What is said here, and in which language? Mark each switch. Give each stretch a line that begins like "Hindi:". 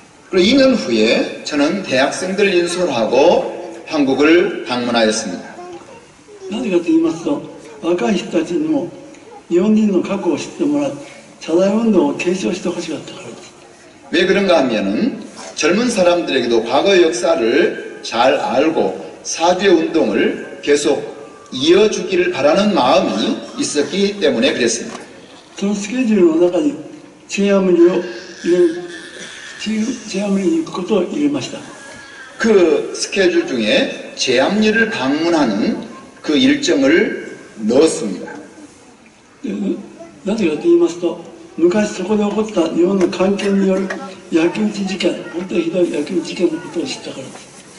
Korean: 그리고 2년 후에 저는 대학생들 인솔하고 한국을 방문하였습니다.
Japanese: なぜかと言いますと、若い人たちにも日本人の過去を知ってもらい、謝罪運動を継承してほしかったからです。
Korean: 왜 그런가 하면은 젊은 사람들에게도 과거 역사를 잘 알고 사죄 운동을 계속 이어주기를 바라는 마음이 있었기 때문에 그랬습니다.
Japanese: そのスケジュールの中にチェアムリを入れる、チェアムリに行くことを入れました。
Korean: 그 스케줄 중에 제암리를 방문하는 그 일정을 넣었습니다.
Japanese: なぜかと言いますと、昔そこで起こった日本の関係による焼き討ち事件、本当にひどい焼き討ち事件のことを知ったからです。